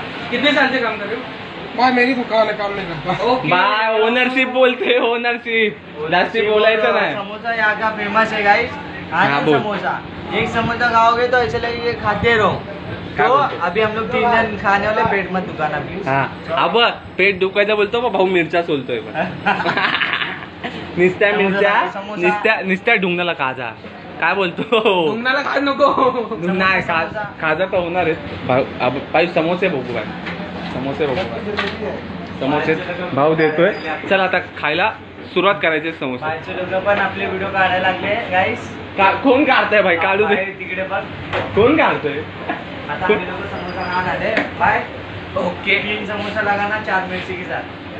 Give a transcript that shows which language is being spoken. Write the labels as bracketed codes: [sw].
[hi] कितने साल से काम कर रहे हो. भाई मेरी दुकान है, काम नहीं करता. भाई ओनरशिप बोलते. [mr] ओनरशिप जास्ती बोलायचं नाही. [hi] समोसा यहाँ का फेमस है गाइस. हाँ, बोल. समोसा एक समोसा खाओगे तो ऐसे लगेगा खाते रहो. तो अभी हम लोग 3 जन खाने वाले. पेट मत दुकाना प्लीज. [mr] हा अब पेट दुखायचं बोलतो मग भाऊ मिरच्या सोलतोय. निस्त्या मिरच्या निस्त्या ढुंगणाला काजा. काय बोलतो तुम्हाला काय नको. नाही खाजा तर होणार आहे. भाई समोसे बघू भाई. समोसे बघू. समोसे भाऊ देतोय. चल आता खायला सुरुवात करायची. समोसे बाहेरचे लोक पण आपले व्हिडिओ काढायला लागले गाईस. कोण काढतंय भाई. काढू दे. तिकडे बघ कोण काढतोय. [hi] आता हम लोग समोसा खाना है भाई. ओके 3 समोसा लगाना 4 मिर्ची के साथ.